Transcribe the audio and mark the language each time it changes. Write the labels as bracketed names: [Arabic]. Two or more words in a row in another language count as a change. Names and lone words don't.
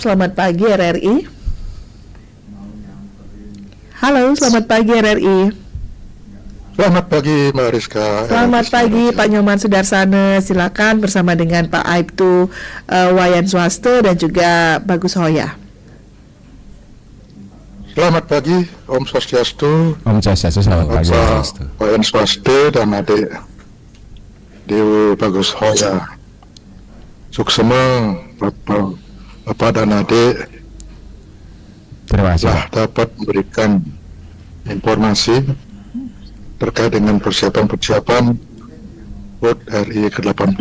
[Indonesian] Selamat pagi RRI. Halo, selamat pagi RRI. Selamat pagi Mbak Rizka. Selamat pagi Pak Nyoman Sudarsana. Silakan bersama dengan Pak Aibtu Wayan Swaste dan juga Bagus Hoya. Selamat pagi [Balinese] Om Swastiastu. Om Swastiastu, [Indonesian] selamat pagi. Pak Wayan Swaste dan adik Dewi Bagus Hoya. Suksema Bapak dan adik Terima kasih. telah dapat memberikan informasi terkait dengan persiapan HUT RI ke-80.